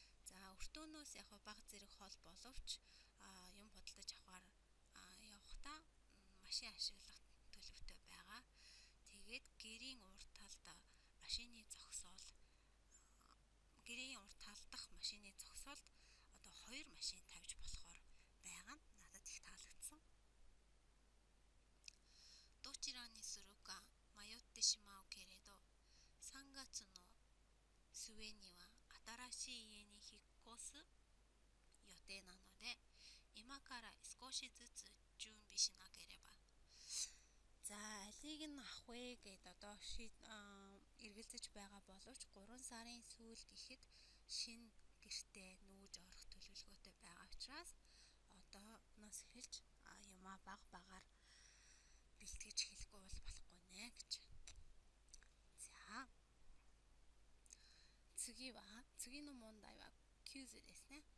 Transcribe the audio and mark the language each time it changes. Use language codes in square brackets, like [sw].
[mn] За өртөөнөөс яг бага зэрэг хол боловч юм худалдаж авахаар явахдаа машин ашиглах төлөвтэй байгаа. Тэгээд гэрийн урд талд машины зогсоол гэрийн урд талдах машины зогсоолд одоо 2 машин тавьж болохоор байгаа нь надад их таалагдсан. [ja] どちらにするか迷ってしまうけれど3月の末には新しい家に引っ越す予定なので今から少しずつ準備しなければ. [mn] За алийг нь авах вэ гэд одоо эргэлзэж байгаа боловч 3 сарын сүүлд ихэд шинэ гэртээ нүүж орох төлөвлөгөөтэй байгаа учраас одооноос эхэлж юмаа баг багаар бэлтгэж эхлэхгүй бол болохгүй нэ гэж. [ja] За 次の問題はクイズですね。